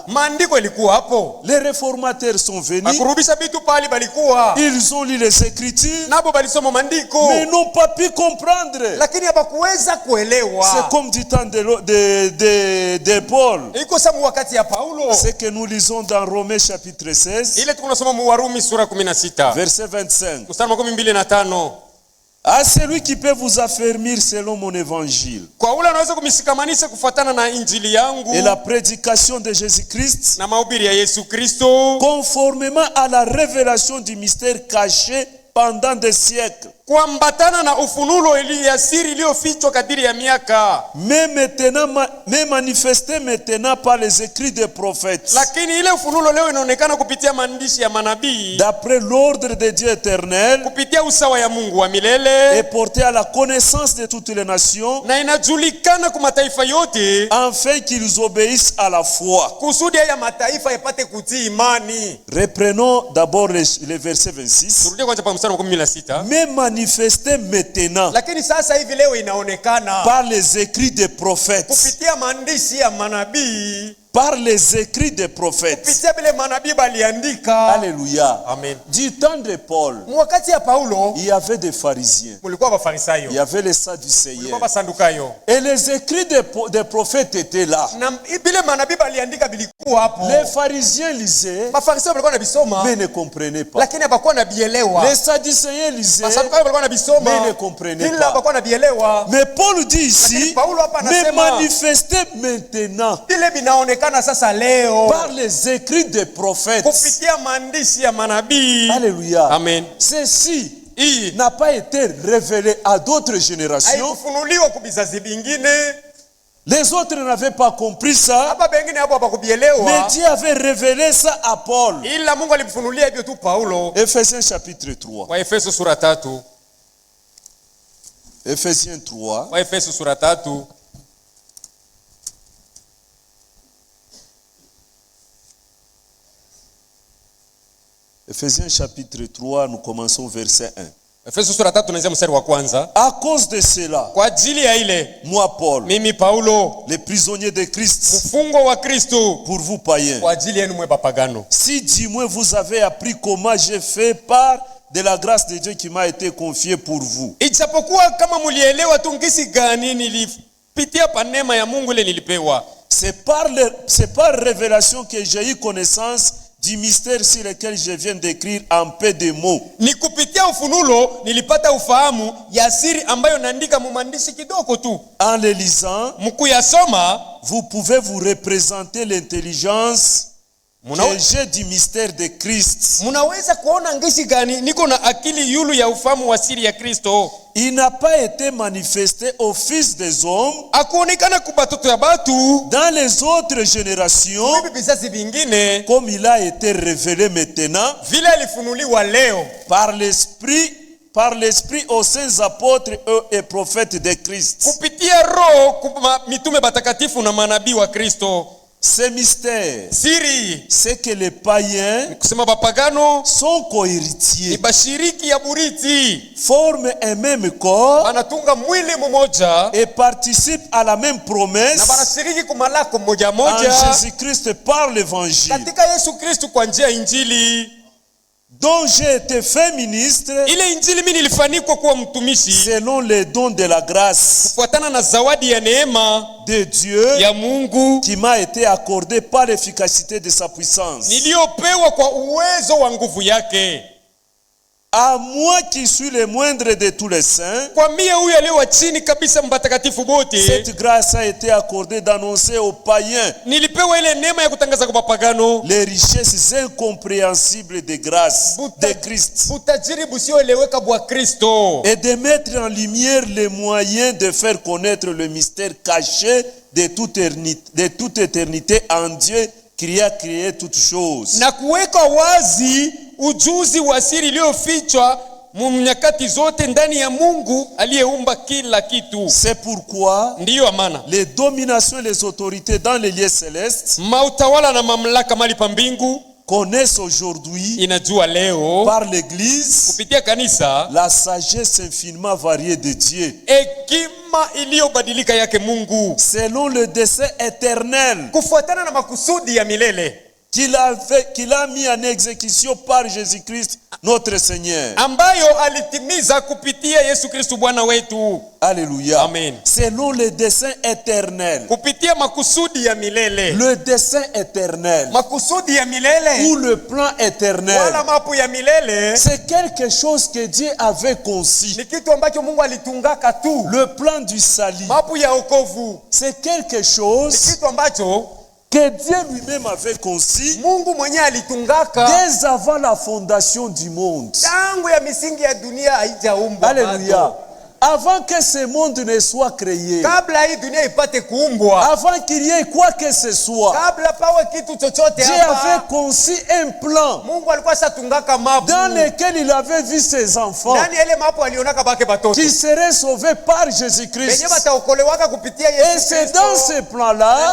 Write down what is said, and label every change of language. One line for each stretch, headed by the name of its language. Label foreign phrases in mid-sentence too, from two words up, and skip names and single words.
Swahili: Maandiko ilikuwa hapo.
French: Les réformateurs sont venus.
Swahili: Bakurudisha vitu pali balikuwa.
French: Ils ont lu les Écritures,
Swahili: Nabo balisoma maandiko.
French: mais n'ont pas pu comprendre.
Swahili: Lakini hapakuweza
French: C'est
Swahili: kuelewa.
French: comme du temps de Paul.
Swahili: Iko samu wakati ya Paulo.
French: Ce que nous lisons dans Romains chapitre 16,
Swahili: Ile tunasoma mu Warumi sura 16.
French: verset 25.
Swahili: Mstari wa 25.
French: À celui qui peut vous affermir selon mon évangile
Swahili: Kwa ule anaweza kumishikamanisha kufuatana na injili yangu
French: et la prédication de Jésus-Christ,
Swahili: na mahubiri ya Yesu Kristo,
French: conformément à la révélation du mystère caché pendant des siècles,
Swahili: kuambatana na ufunulo ya siri iliyofichwa kadiri ya miaka,
French: mais manifesté maintenant par les écrits des prophètes,
Swahili: lakini ile ufunulo leo inaonekana kupitia maandishi ya manabii,
French: d'après l'ordre de Dieu éternel,
Swahili: kupitia usawa ya Mungu wa
French: et
Swahili: milele,
French: porté à la connaissance de toutes les nations,
Swahili: na inajulikana kwa mataifa yote,
French: afin qu'ils obéissent à la foi.
Swahili: kusudi haya mataifa yapate kutii imani.
French: Reprenons d'abord le verset 26.
Swahili: Turudie kwanza pa mstari wa 16.
French: Mais manifesté maintenant
Swahili: Lakini sasa hivi leo inaonekana
French: par les écrits des prophètes,
Swahili: kupitia maandishi ya manabii,
French: par les écrits des prophètes.
Swahili: kupitia vile manabii baliandika.
French: Alléluia.
Swahili: Amen.
French: Du temps de Paul,
Swahili: Wakati ya Paulo
French: il y avait des pharisiens,
Swahili: mulikuwa Bafarisayo,
French: il y avait les
Swahili: mulikuwa
French: sadducéens,
Swahili: Basadukayo,
French: et les écrits des prophètes étaient là.
Swahili: na vile manabii baliandika bilikuwa hapo.
French: Les pharisiens lisaient,
Swahili: Bafarisayo walikuwa na bisoma
French: mais ne comprenaient pas.
Swahili: lakini hapakuwa na bielewa.
French: Les sadducéens lisaient,
Swahili: Basadukayo walikuwa na bisoma
French: mais ne comprenaient
Swahili: ila
French: pas.
Swahili: hapakuwa na bielewa.
French: Mais Paul dit ici,
Swahili: Lakini Paulo hapa
French: mais
Swahili: anasema
French: manifesté maintenant
Swahili: vile vinaonekana sasa leo
French: par les écrits des prophètes.
Swahili: kupitia maandishi ya manabii.
French: Alléluia.
Swahili: Amen.
French: Ceci
Swahili: Hii
French: n'a pas été révélé à d'autres générations.
Swahili: haikufunuliwa kwa vizazi vingine.
French: Les autres n'avaient pas compris ça,
Swahili: hapa bengine hapo
French: mais
Swahili: hapakubielewa,
French: Dieu avait révélé ça à Paul.
Swahili: ila Mungu alimfunulia hivyo tu Paulo.
French: Ephésiens chapitre 3.
Swahili: Waefeso sura 3,
French: Ephésiens 3.
Swahili: Waefeso sura 3.
French: Ephésiens chapitre 3, nous commençons verset 1.
Swahili: Efeso sura 3 tunaanzia mstari wa kwanza.
French: À cause de cela,
Swahili: Kwa ajili ya ile,
French: moi Paul,
Swahili: mimi Paulo,
French: les prisonniers de Christ,
Swahili: mfungwa wa Kristo,
French: pour vous païens,
Swahili: kwa ajili yenu mwe bapagano.
French: si du moins vous avez appris comment j'ai fait part de la grâce de Dieu qui m'a été confiée pour vous.
Swahili: Ijapokuwa kama mulielewa tu ngisi gani nilipitia pa neema ya Mungu ile nilipewa.
French: C'est par révélation que j'ai eu connaissance du mystère sur lequel je viens d'écrire en peu de mots.
Swahili: Ni kupitia ufunulo nilipata ufahamu ya siri ambayo naandika mu maandishi kidogo tu.
French: En le lisant,
Swahili: Mkuyasoma
French: vous pouvez vous représenter l'intelligence que j'ai du mystère de Christ.
Swahili: munaweza kuona ngisi gani niko na akili yulu ya ufahamu wa siri ya Kristo.
French: Il n'a pas été manifesté aux fils des hommes
Swahili: Akuonekana kwa batoto ya batu
French: dans les autres générations
Swahili: bibi bizazi vingine
French: comme il a été révélé maintenant
Swahili: vile alifunuliwa leo
French: par l'esprit aux saints apôtres et prophètes de Christ.
Swahili: kupitia roho mitume batakatifu na manabii wa Kristo.
French: Ce mystère,
Swahili: Siri
French: c'est que les païens
Swahili: kusema bapagano
French: sont
Swahili: ni
French: cohéritiers,
Swahili: bashiriki ya buriti,
French: forment un même corps
Swahili: banatunga mwili mmoja
French: et participent à la même
Swahili: na
French: promesse
Swahili: banashiriki kumalako moja
French: en
Swahili: moja
French: Jésus-Christ par l'évangile,
Swahili: katika Yesu Kristu kwa njia ya Injili.
French: dont j'ai été fait ministre
Swahili: Ile Injili mimi nilifanikwa kuwa mtumishi
French: selon les dons de la grâce
Swahili: kufuatana na zawadi ya neema
French: de Dieu
Swahili: ya Mungu
French: qui m'a été accordée par l'efficacité de sa puissance.
Swahili: niliyopewa kwa uwezo wa nguvu yake.
French: À moi qui suis le moindre de tous les saints,
Swahili: Kwa mie huyu aliye wa chini kabisa mbatakatifu bote,
French: cette grâce a été accordée d'annoncer aux païens
Swahili: nilipewa ile neema ya kutangaza kwa mapagano
French: les richesses incompréhensibles de grâce de Christ
Swahili: butajiri busioeleweka bwa Kristo,
French: et de mettre en lumière les moyens de faire connaître le mystère caché de toute éternité en Dieu qui a créé toutes choses.
Swahili: na kuweka wazi ujuzi wa siri iliyofichwa nyakati zote ndani ya Mungu aliyeumba kila kitu.
French: C'est pourquoi
Swahili: Ndiyo amana
French: les dominations et les autorités dans les lieux célestes
Swahili: mautawala na mamlaka mali pa mbingu
French: connaissent aujourd'hui
Swahili: inajua leo
French: par l'Église
Swahili: kupitia kanisa
French: la sagesse infiniment variée de Dieu,
Swahili: hekima iliyobadilika yake Mungu
French: selon le dessein éternel
Swahili: kufuatana na makusudi ya milele
French: qu'il a mis en exécution par Jésus-Christ notre Seigneur.
Swahili: ambayo alitimiza kupitia Yesu Kristu Bwana wetu.
French: Alléluia.
Swahili: Amen.
French: Selon le dessein éternel.
Swahili: Kupitia makusudi ya milele.
French: Le dessein éternel.
Swahili: Makusudi ya milele
French: Ou le plan éternel.
Swahili: wala mapu ya milele
French: C'est quelque chose que Dieu avait conçu.
Swahili: ni kitu ambacho Mungu alitungaka tu.
French: Le plan du salut.
Swahili: Mapu ya wokovu
French: C'est quelque
Swahili: ni
French: chose
Swahili: kitu ambacho
French: que Dieu lui-même avait conçu
Swahili: Mungu mwenyewe alitungaka
French: dès avant la fondation du monde.
Swahili: tangu ya misingi ya dunia haijaumbwa.
French: Alléluia.
Swahili: bado.
French: Avant que ce monde ne soit créé,
Swahili: Kabla hii dunia ipate kuumbwa,
French: avant qu'il y ait quoi que ce soit,
Swahili: kabla pawe kitu chochote
French: Dieu avait
Swahili: hapa,
French: conçu un plan
Swahili: Mungu alikuwa shatungaka mapu
French: dans lequel il avait vu ses enfants
Swahili: ndani ya ile mapu alionaka bake batoto
French: qui seraient sauvés par
Swahili: benye
French: Jésus-Christ.
Swahili: bataokolewaka kupitia
French: Et
Swahili: Yesu
French: c'est
Swahili: Kristo.
French: dans ce plan-là